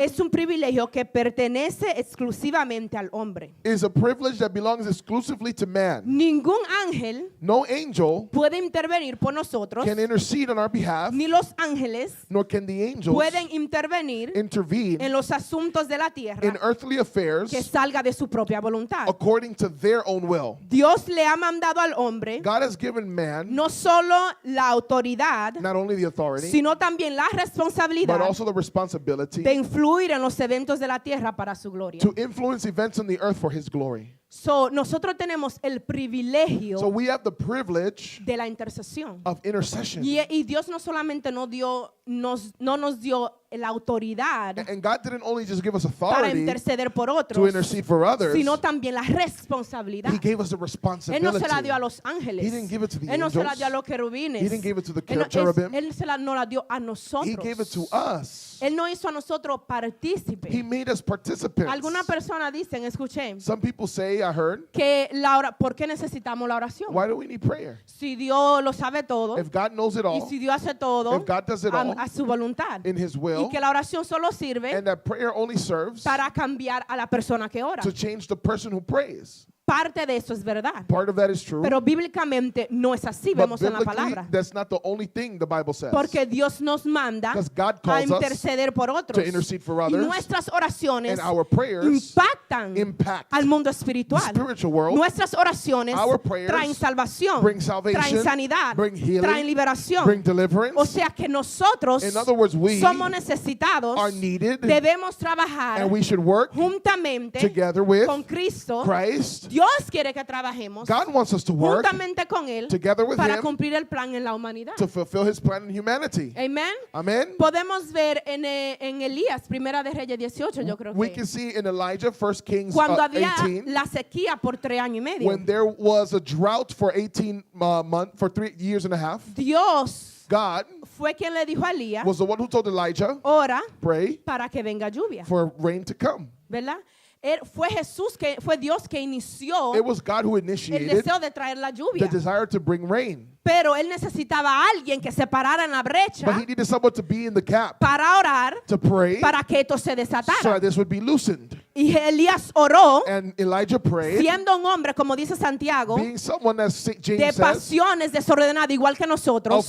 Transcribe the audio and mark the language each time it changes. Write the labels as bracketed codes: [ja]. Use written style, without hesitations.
[es] es un privilegio que pertenece exclusivamente al hombre. [en] is a privilege that belongs exclusively to man. [es] Ningún ángel [en] No angel [es] puede intervenir por nosotros, [en] can intercede on our behalf, [es] ni los ángeles [en] nor can the angels [es] pueden intervenir [en] intervene [es] en los asuntos de la tierra [en] in earthly affairs [es] que salga de su propia voluntad. [en] according to their own will. [es] Dios le ha mandado al hombre [en] God has given man [es] no solo la autoridad, [en] not only the authority, [es] sino también la responsabilidad [en] but also the responsibility [es] de influir en los eventos de la tierra para su gloria. [en] to influence events on the earth for his glory. [es] So, nosotros tenemos el privilegio [en] So we have the privilege [es] de la intercesión. [en] of intercession. [es] Y Dios no solamente no nos dio la autoridad [en] And God didn't only just give us [es] para [en] authority [es] interceder por [en] to [es] otros, [en] intercede for others, [es] sino también la responsabilidad. [en] He gave us the [es] Él no [en] responsibility. [es] se la dio a los ángeles. [en] He didn't give it to the [es] Él no se la [en] angels. [es] dio a los querubines. [en] He didn't give it to the [es] Él no, [en] cherubim. [es] él no la dio a nosotros. [en] He gave it to us. [es] Él no hizo a nosotros partícipes. [en] He made us participants. [es] Algunas personas dicen, escuché, [en] Some people say, I heard, [es] que ¿por qué necesitamos la oración? [en] why do we need prayer? [es] Si Dios lo sabe todo [en] If God knows it [es] y [en] all [es] si Dios hace todo [en] if God does it all [es] a su voluntad [en] in His [es] y [en] will, [es] que la oración solo sirve [en] and that prayer only serves [es] para cambiar a la persona que ora. [en] to change the person who prays. [es] Parte de eso es verdad. [en] Part of that is true. [es] Pero bíblicamente no es así, [en] But [es] vemos en la [en] biblically, [es] palabra. [en] that's not the only thing the Bible says. [es] Porque Dios nos manda [en] Because God [es] a [en] calls us [es] interceder por otros. [en] to intercede for [es] Y [en] others. [es] nuestras oraciones [en] And our prayers [es] impactan [en] impact [es] al mundo [en] the [es] espiritual. [en] spiritual world. [es] Nuestras oraciones [en] Our prayers [es] traen salvación, [en] bring salvation, [es] traen sanidad, [en] bring healing, [es] traen liberación. [en] bring deliverance. [es] O sea que nosotros [en] In other words, we [es] somos necesitados, [en] are needed, [es] debemos trabajar [en] and we should work [es] juntamente [en] together with [es] con Cristo. [en] Christ. [es] Dios quiere que trabajemos [en] God wants us to work [es] juntamente con Él [en] together with [es] para [en] Him [es] cumplir el plan en la humanidad. [en] to fulfill His plan in humanity. [es] Amen. [en] Amen. [es] Podemos ver en Elías, Primera de Reyes 18, yo creo [en] We [es] que [en] can see in Elijah, 1 Kings [es] cuando había [en] 18, [es] la sequía por 3 años y medio. [en] when there was a drought for 18 months, for 3 years and a half. [es] Dios [en] God [es] fue quien le dijo a Elías, [en] was the one who told Elijah, [es] ora [en] pray [es] para que venga lluvia, [en] for rain to come. [es] ¿verdad? Fue Dios que inició [en] It was God who [es] el [en] initiated [es] deseo de traer la [en] the [es] lluvia. [en] desire to bring rain. [es] Pero él necesitaba a alguien que se parara en la brecha [en] But he needed someone to be in the gap [es] para orar [en] to pray [es] para que esto se [en] so [es] desatara. [en] that this would be loosened. [es] Y Elías oró [en] And Elijah prayed, [es] siendo un hombre, como dice Santiago, [en] being someone, as [es] de [en] James says, [es] pasiones desordenadas, igual que nosotros.